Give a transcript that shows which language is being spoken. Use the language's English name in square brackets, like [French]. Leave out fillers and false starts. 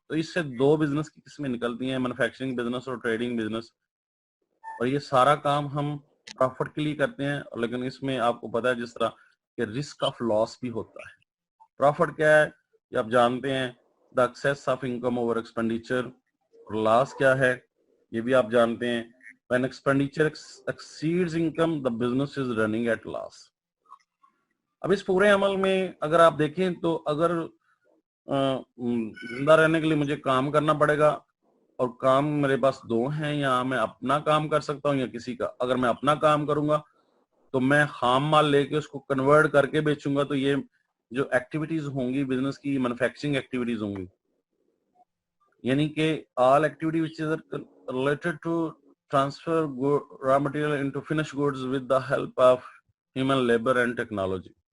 [Urdu] تو اس سے دو بزنس کی قسمیں نکلتی ہیں, مینوفیکچرنگ بزنس اور ٹریڈنگ بزنس. اور یہ سارا کام ہم پروفٹ کے لیے کرتے ہیں, لیکن اس میں آپ کو پتا ہے جس طرح کہ رسک آف لاس بھی ہوتا ہے. پروفٹ کیا ہے یہ آپ جانتے ہیں, [English] The excess of income over expenditure. [Urdu] اور لاس کیا ہے یہ بھی آپ جانتے ہیں, [English] when expenditure exceeds income the business is running at loss. [Urdu] اب اس پورے عمل میں اگر آپ دیکھیں تو اگر زندہ رہنے کے لیے مجھے کام کرنا پڑے گا, اور کام میرے پاس دو ہیں, یا میں اپنا کام کر سکتا ہوں یا کسی کا. اگر میں اپنا کام کروں گا تو میں خام مال لے کے اس کو کنورٹ کر کے بیچوں گا, تو یہ جو ایکٹیویٹیز ہوں گی بزنس کی, مینوفیکچرنگ ایکٹیویٹیز ہوں گی, یعنی کہ [English] All activity which is related to transfer raw material into finished goods with the help of human labor and technology.